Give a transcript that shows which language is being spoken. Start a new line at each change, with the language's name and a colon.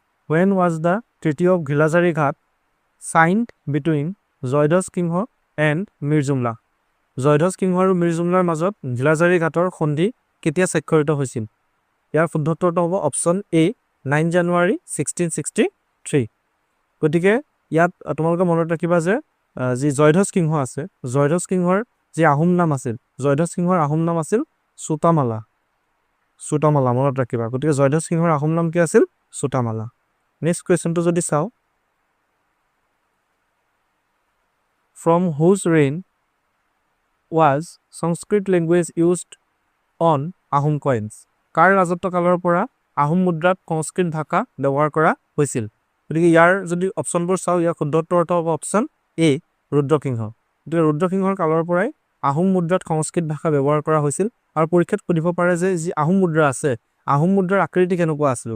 English: When was the Treaty of Ghilazari Ghat signed between Jayadhwaj Singha and Mir Jumla?
Assamese: জয়ধ্বজ সিংহ আৰু মীৰ জুমলাৰ মাজত ঘিলাজাৰী ঘাটৰ সন্ধি কেতিয়া স্বাক্ষৰিত হৈছিল? ইয়াৰ শুদ্ধ উত্তৰটো হ'ব অপশ্যন এ, 9 জানুৱাৰী 1663। গতিকে ইয়াত তোমালোকে মনত ৰাখিবা যে যি জয়ধ্বজ সিংহ আছে, জয়ধ্বজ সিংহৰ যি আহোম নাম আছিল, জয়ধ্বজ সিংহৰ আহোম নাম আছিল চুতামালা। মনত ৰাখিবা। গতিকে জয়ধ্বজ সিংহৰ আহোম নাম কি আছিল? চুতামালা। নেক্সট কুৱেশ্যনটো যদি চাওঁ।
English: From whose reign was Sanskrit language used on Ahom coins?
Assamese: কাৰ ৰাজত্ব কালৰ পৰা আহোম মুদ্ৰাত সংস্কৃত ভাষা ব্যৱহাৰ কৰা হৈছিল? গতিকে ইয়াৰ যদি অপশ্যনবোৰ চাওঁ, ইয়াৰ শুদ্ধ উত্তৰটো হ'ব অপশ্যন এ, ৰুদ্ৰসিংহ। গতিকে ৰুদ্ৰসিংহৰ কালৰ পৰাই আহোম মুদ্ৰাত সংস্কৃত ভাষা ব্যৱহাৰ কৰা হৈছিল। আৰু পৰীক্ষাত সুধিব পাৰে যে যি আহোম মুদ্ৰা আছে, আহোম মুদ্ৰাৰ আকৃতি কেনেকুৱা আছিল?